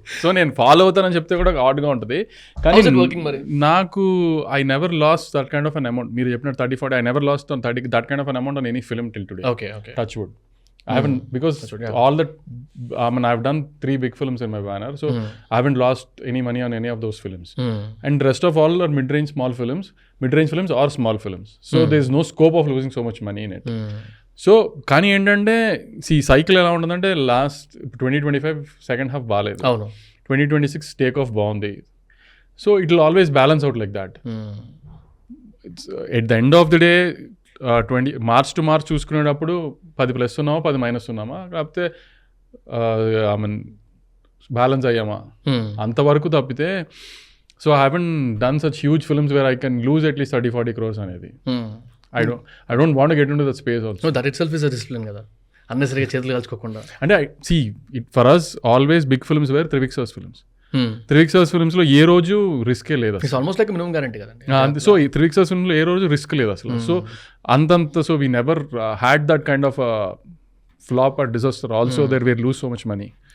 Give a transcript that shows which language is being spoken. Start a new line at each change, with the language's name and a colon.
Telugu: So నేను follow అవుతానని చెప్తే కూడా ఆడ్గా ఉంటుంది. కానీ నాకు
English: I never lost that kind of an amount.
Telugu: మీరు చెప్పినట్టు
English: 30-40 I never lost on 30 that kind of an amount on any film till today. Okay touch wood. I haven't, because all that, I mean, I've done 3 big films in my banner, so I haven't lost any money on any of those films. And rest of all are mid-range films or small films. So there's no scope of losing so much money in it.
Telugu: So కానీ ఏంటంటే cycle ఎలా ఉంటుందంటే last 2025 second half బాగాలేదు, 2026 take off బాగుంది.
English: So it will always balance out like that. It's at the end of the day March to
Telugu: March చూసుకునేటప్పుడు 10+ ఉన్నామా 10- ఉన్నామా, కాకపోతే I mean balance అయ్యామా అంతవరకు తప్పితే.
English: So I haven't done such huge films where I can lose at least 30-40 crores అనేది. I don't want to get into that space also. No, that itself is a discipline
Telugu: కదా, అన్నెసరిగా చేతులు కాల్చుకోకుండా. అంటే
English: for us always big films where
Telugu: Trivikram ఫిల్మ్స్లో ఏ రోజు రిస్కే లేదు.
English: It's almost like minimum guarantee కదండి.
Telugu: So ఈ త్రివిక్రమ్ ఫిల్మ్లో ఏ రోజు risk లేదు అసలు.
English: So అంతంత so we never had that kind of flop or disaster also there where lose so much money.